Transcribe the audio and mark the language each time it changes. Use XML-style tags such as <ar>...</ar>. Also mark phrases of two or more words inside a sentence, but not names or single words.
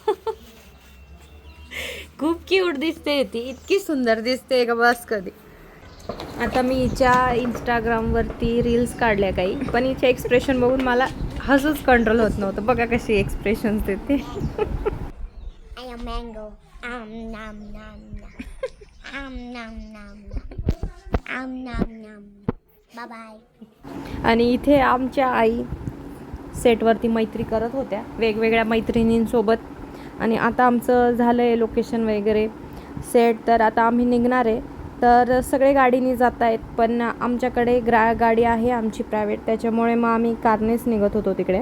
<mr>खूप क्यूट दिसते ती, इतकी सुंदर दिसते का बस कधी. आता मी हिच्या इंस्टाग्रामवरती रील्स काढल्या काही, पण हिचे एक्सप्रेशन बघून मला हसूच कंट्रोल होत नव्हतं. बघा कशी एक्सप्रेशन्स देते.</mr> <en>I am mango. Nom nom nom. Nom nom nom. Bye bye.</en> <mr>आणि इथे आमच्या आई सेटवरती मैत्री करत होत्या वेगवेगळ्या मैत्रिणींसोबत. आणि आता आमचं झालं आहे लोकेशन वगैरे सेट. तर आता आम्ही निघणार आहे. तर सगळे गाडीने जात आहेत, पण आमच्याकडे गाडी आहे आमची प्रायव्हेट, त्याच्यामुळे मग आम्ही कारनेच निघत होतो तिकडे.</mr>